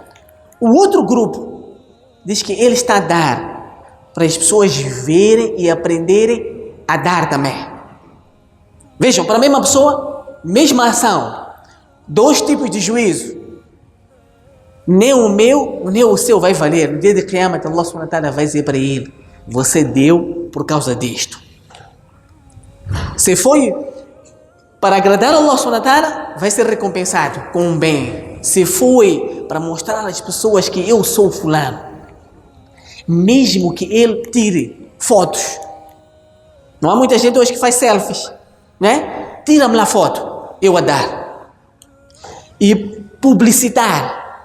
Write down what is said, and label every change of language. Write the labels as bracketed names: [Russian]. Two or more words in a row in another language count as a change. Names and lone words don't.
[Portuguese] O outro grupo diz que ele está a dar para as pessoas verem e aprenderem a dar também. Vejam, para a mesma pessoa, mesma ação, 2 tipos de juízo. Nem o meu, nem o seu vai valer. No dia de Qiyamah, [Arabic] الله سبحانه وتعالى [Portuguese] vai dizer para ele: você deu por causa disto. Se foi para agradar [Arabic] الله سبحانه وتعالى, [Portuguese] vai ser recompensado com um bem. Se foi para mostrar às pessoas que eu sou fulano, mesmo que ele tire fotos. Não há muita gente hoje que faz selfies, né? Tira-me lá a foto, eu a dar. E publicitar.